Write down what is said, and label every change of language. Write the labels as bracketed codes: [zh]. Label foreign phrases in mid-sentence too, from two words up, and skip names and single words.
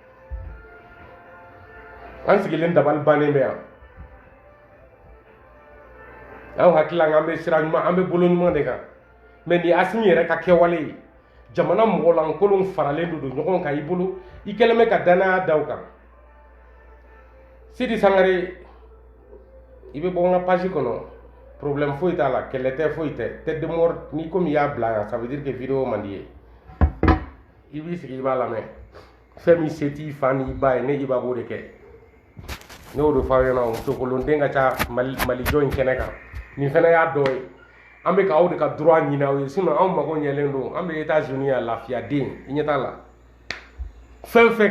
[bm] an sigilen dabali bannen bɛ yan an hakili la an bɛ sira ɲuman an bɛ bolo ɲuman de kan mais ni Asimi yɛrɛ ka kɛwale ye jamana mɔgɔlankolon faralen don ɲɔgɔn kan i bolo i kɛlen bɛ ka danaya da u kan Sidi Sangare i bɛ bɔ n ka page kɔnɔ problème foyi t'a la kɛlɛ tɛ foyi tɛ [fr] tête de mort [bm] ni komi i y'a bila yan [fr] ça veut dire que vidéo [bm] man di ye i b'i sigi i b'a lamɛn fɛn min se t'i fa ni i ba ye ne i ba b'o de kɛ ne y'o de fɔ aw ɲɛna musokolonden ka ca malijɔ in kɛnɛ kan nin fana y'a dɔ ye an bɛ k'aw de ka droit ɲini aw ye sinon anw mago ɲɛlen don an bɛ États-Unis yan lafiyaden i ɲɛ t'a la fɛn fɛn